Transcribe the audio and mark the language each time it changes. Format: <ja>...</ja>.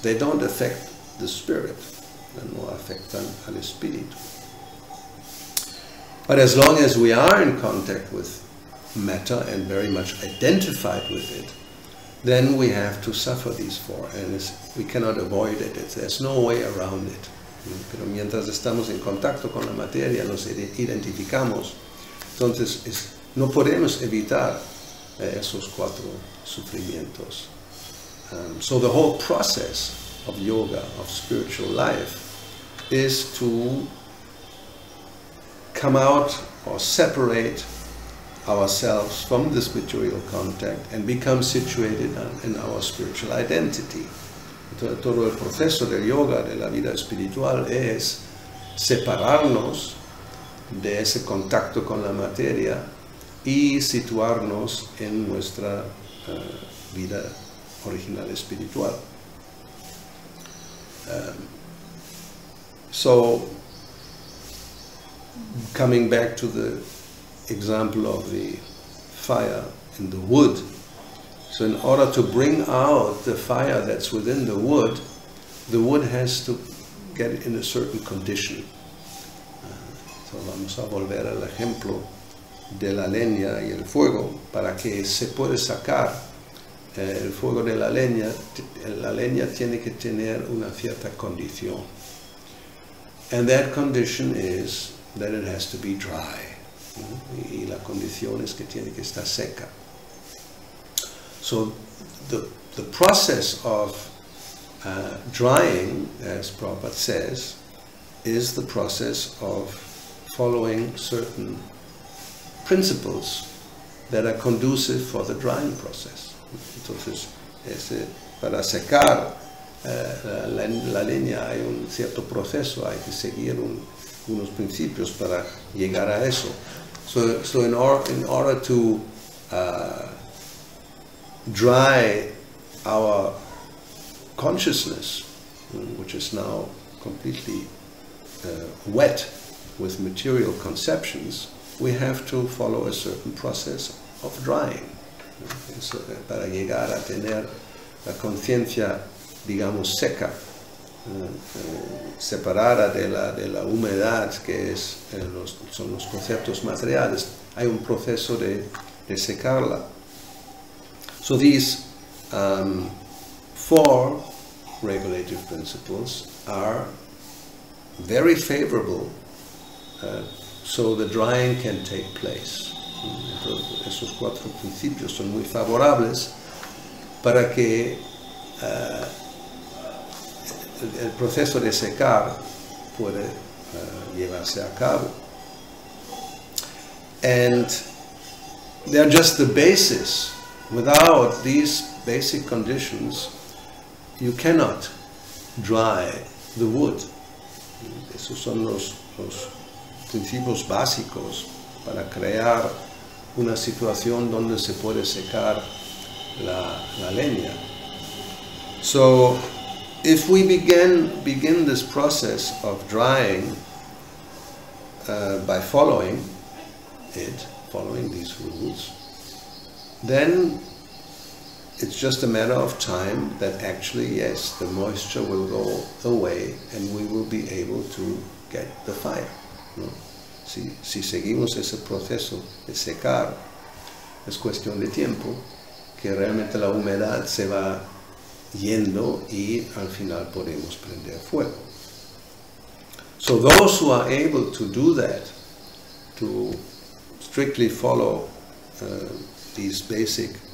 <en>They don't affect the spirit,</en> <es>no afectan al espíritu.</es> <en>But as long as we are in contact with metta and very much identified with it, then we have to suffer these 4, and we cannot avoid it. There's no way around it.</en> <es>Pero mientras estamos en contacto con la materia, nos identificamos, entonces no podemos evitar esos 4 sufrimientos.</es> <en>So the whole process of yoga, of spiritual life, is to come out or separate ourselves from this material contact and become situated in our spiritual identity.</en> <es>Todo el proceso del yoga, de la vida espiritual, es separarnos de ese contacto con la materia y situarnos en nuestra vida original espiritual.</es> <en>So, coming back to the example of the fire in the wood, so in order to bring out the fire that's within the wood has to get in a certain condition.</en> <es>So vamos a volver al ejemplo de la leña y el fuego. Para que se pueda sacar el fuego de la leña tiene que tener una cierta condición.</es> <en>And that condition is that it has to be dry.</en> <es>Y la condición es que tiene que estar seca.</es> <en>So the process of drying, as Prabhupada says, is the process of following certain principles that are conducive for the drying process.</en> <es>Entonces, para secar la leña hay un cierto proceso, hay que seguir unos principios para llegar a eso.</es> <en>So in order to dry our consciousness, which is now completely wet with material conceptions, we have to follow a certain process of drying.</en> <es>So, para llegar a tener la conciencia, digamos, seca, separada de la humedad que son los conceptos materiales, hay un proceso de secarla.</es> <en>So these 4 regulative principles are very favorable so the drying can take place.</en> <es>Entonces, esos 4 principios son muy favorables para que el proceso de secar puede llevarse a cabo.</es> <en>And they're just the basis. Without these basic conditions, you cannot dry the wood.</en> <es>Esos son los principios básicos para crear una situación donde se puede secar la leña.</es> <en>So, if we begin this process of drying by following these rules, then it's just a matter of time that actually, yes, the moisture will go away and we will be able to get the fire.</en> <es>¿No? Si seguimos ese proceso de secar, es cuestión de tiempo que realmente la humedad se va yendo y al final podemos prender fuego.</es> <en>So those who are able to do that, to strictly follow these basic</en>